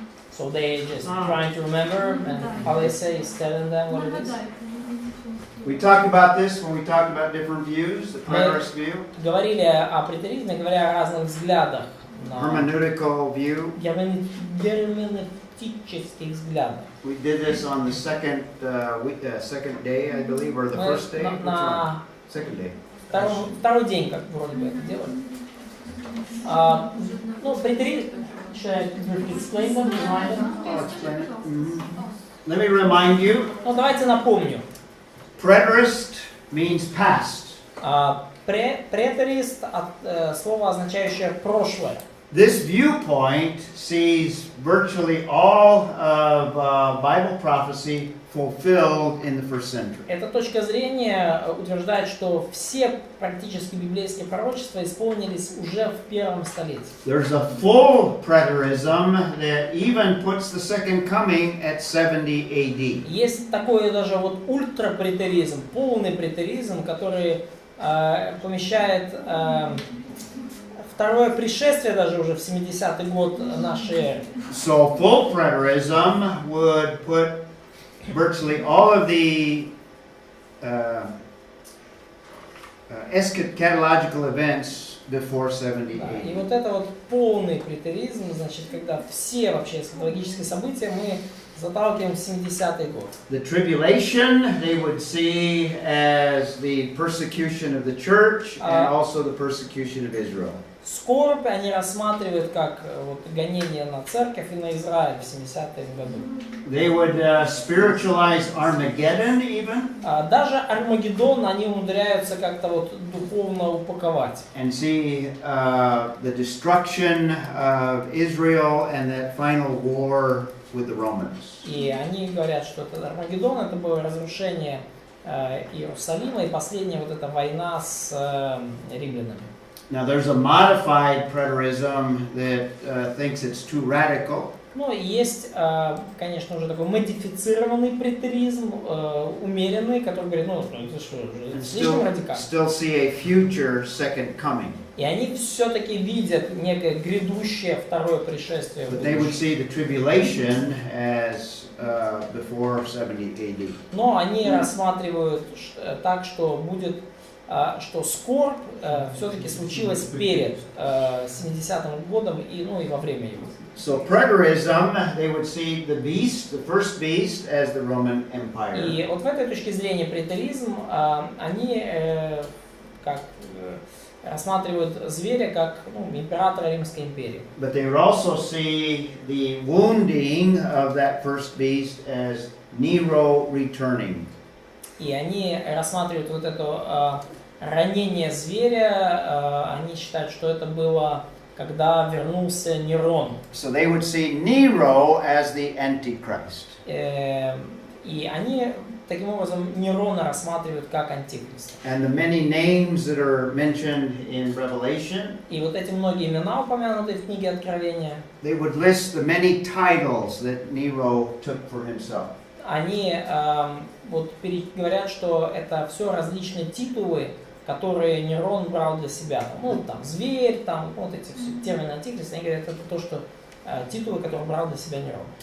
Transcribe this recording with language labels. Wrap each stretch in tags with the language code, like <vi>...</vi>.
<en>So they just trying to remember, and Alessia is telling them what it is. We talked about this when we talked about different views, the preterist view,</en> <ru>Говорили о претеризме, говоря о разных взглядах.</ru> <en>hermeneutical view.</en> <ru>Герменевтических взглядов.</ru> <en>We did this on the second day, I believe, or the first day. Which one? Second day.</en> <ru>Второй день, как вроде бы это делали. Ну, претеризм.</ru> <en>Should I explain them? I'll explain it. Let me remind you.</en> <ru>Ну, давайте напомню.</ru> <en>Preterist means past.</en> <ru>Претерист от слова, означающее прошлое.</ru> <en>This viewpoint sees virtually all of Bible prophecy fulfilled in the first century.</en> <ru>Эта точка зрения утверждает, что все практически библейские пророчества исполнились уже в первом столетии.</ru> <en>There's a full preterism that even puts the second coming at 70 AD.</en> <ru>Есть такой даже вот ультрапретеризм, полный претеризм, который помещает второе пришествие даже уже в 70-й год нашей эры.</ru> <en>So full preterism would put virtually all of the eschatological events before 70</en> <ru>Да, и</ru> <en>AD.</en> <ru>вот это вот полный претеризм, значит, когда все вообще эсхатологические события мы заталкиваем в 70-й год.</ru> <en>The tribulation they would see as the persecution of the church and also the persecution of Israel.</en> <ru>скорбь они рассматривают как вот, гонение на церковь и на Израиль в 70-е годы.</ru> <en>They would spiritualize Armageddon even.</en> <ru>Даже Армагеддон они умудряются как-то вот духовно упаковать.</ru> <en>And see the destruction of Israel and that final war with the Romans.</en> <ru>И они говорят, что это Армагеддон, это было разрушение Иерусалима и последняя вот эта война с римлянами.</ru> <en>Now there's a modified preterism that thinks it's too radical.</en> <ru>Ну, есть, конечно, уже такой модифицированный претеризм, умеренный, который говорит, ну, это что, слишком радикально.</ru> <en>Still see a future second coming.</en> <ru>И они все-таки видят некое грядущее второе пришествие.</ru> <en>But they would see the tribulation as before 70 AD.</en> <ru>Но они рассматривают так, что будет, что скорбь все-таки случилась перед 70-м годом и, ну, и во время его.</ru> <en>So preterism, they would see the beast, the first beast, as the Roman Empire.</en> <ru>И вот в этой точке зрения претеризм, они как рассматривают зверя как императора Римской империи.</ru> <en>But they would also see the wounding of that first beast as Nero returning.</en> <ru>И они рассматривают вот это ранение зверя, они считают, что это было, когда вернулся Нерон.</ru> <en>So they would see Nero as the Antichrist.</en> <ru>И они таким образом Нерона рассматривают как антихриста.</ru> <en>And the many names that are mentioned in Revelation,</en> <ru>И вот эти многие имена, упомянутые в книге Откровения,</ru> <en>they would list the many titles that Nero took for himself.</en> <ru>они вот говорят, что это все различные титулы, которые Нерон брал для себя. Ну, там, зверь, там, вот эти все термины антихриста, они говорят, это то, что титулы, которые брал для себя Нерон.</ru>